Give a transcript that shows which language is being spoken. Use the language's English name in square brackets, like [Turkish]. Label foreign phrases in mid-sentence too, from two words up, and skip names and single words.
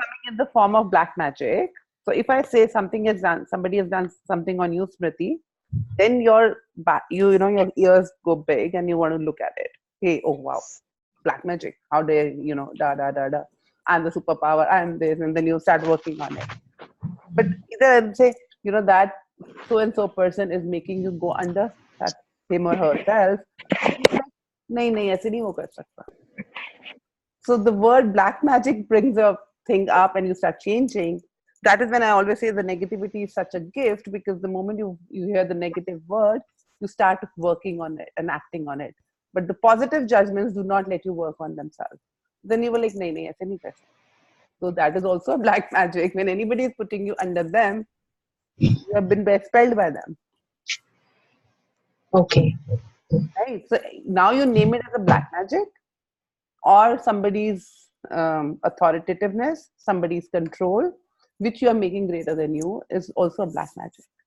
[English] coming in the form of black magic, so if I say somebody has done something on you, Smriti, then your your ears go big and you want to look at it. Hey, oh wow, black magic. How dare, da da da da. I'm the superpower, I'm this, and then you start working on it. But either say, that so and so person is making you go under that, him or herself. [Hindi] नहीं, नहीं, ऐसे नहीं वो कर सकता. [English] So the word black magic brings a thing up and you start changing. That is when I always say the negativity is such a gift, because the moment you hear the negative word, you start working on it and acting on it. But the positive judgments do not let you work on themselves. Then you were like, [Hindi] नहीं, नहीं, ऐसे नहीं कर सकते. [English] So that is also a black magic. When anybody is putting you under them, you have been expelled by them. Okay. Right? So now you name it as a black magic, or somebody's authoritativeness, somebody's control, which you are making greater than you, is also a black magic.